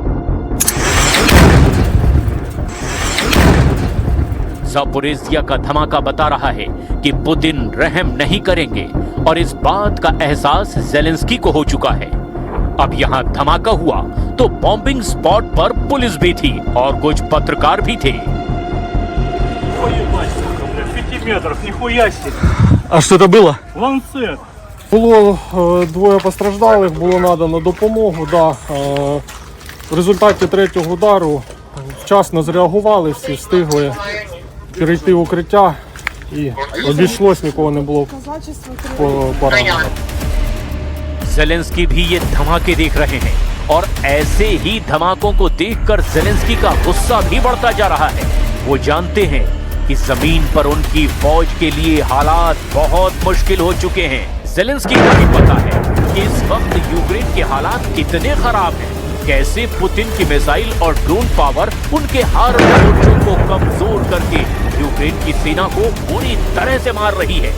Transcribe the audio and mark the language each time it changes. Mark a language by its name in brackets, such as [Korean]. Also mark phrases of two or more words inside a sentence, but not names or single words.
[Hindi] ज़ापोरिज़िया का धमाका बता रहा है कि पुतिन रहम नहीं करेंगे और इस बात का एहसास ज़ेलेंस्की को हो चुका है। अब यहाँ धमाका हुआ तो बॉम्बिंग स्पॉट पर पुलिस भी थी और कुछ पत्रकार भी थे। [Russian] А что это было? Ланцет. [Ukrainian] Було двоє постраждалих, було надано допомогу. [Russian] Да. [Ukrainian] В результаті третього удару вчасно зреагували, всі встигли перейти в укриття і обійшлось, нікого не було поранено. [Hindi] ज़ेलेंस्की भी ये धमाके देख रहे हैं और ऐसे ही धमाकों को देखकर ज़ेलेंस्की का गुस्सा भी बढ़ता जा रहा है। वो जानते हैं कि जमीन पर उनकी फौज के लिए हालात बहुत मुश्किल हो चुके हैं। ज़ेलेंस्की को भी पता है कि इस वक्त यूक्रेन के हालात कितने खराब हैं, कैसे पुतिन की मिसाइल और ड्रोन पावर उनके हर मोर्चों को कमजोर करके यूक्रेन की सेना को पूरी तरह से मार रही है।